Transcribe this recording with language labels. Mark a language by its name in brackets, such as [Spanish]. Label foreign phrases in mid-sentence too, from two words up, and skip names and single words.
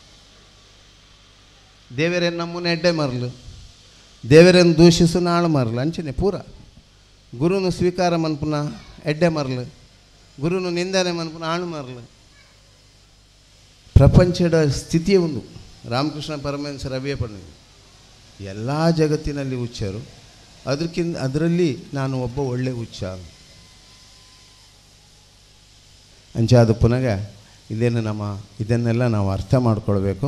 [Tulu] ದೇವರೇನು ನಮ್ಮನ್ನ ಎಡ್ಡೆ ಮರಲು, ದೇವರನ್ನು ದೂಷಿಸು ಆಳು ಮರಲು ಅಂಚನೆ ಪೂರ. ಗುರುನು ಸ್ವೀಕಾರ ಮನ್ಪುನ ಎಡ್ಡೆ ಮರಲು, ಗುರುನು ನಿಂದನೆ ಮನ್ಪುನ ಆಳು ಮರಲು. [Kannada] ಪ್ರಪಂಚದ ಸ್ಥಿತಿಯೇ ಒಂದು. ರಾಮಕೃಷ್ಣ ಪರಮಹಂಸರು ಅಭಿಯಪಡಿದೆ, ಎಲ್ಲ ಜಗತ್ತಿನಲ್ಲಿ ಹುಚ್ಚರು, ಅದರಲ್ಲಿ ನಾನು ಒಬ್ಬ ಒಳ್ಳೆ ಹುಚ್ಚ ಅಂಚಾದ ಪುನಃ ಇದನ್ನೆಲ್ಲ ನಾವು ಅರ್ಥ ಮಾಡಿಕೊಳ್ಬೇಕು.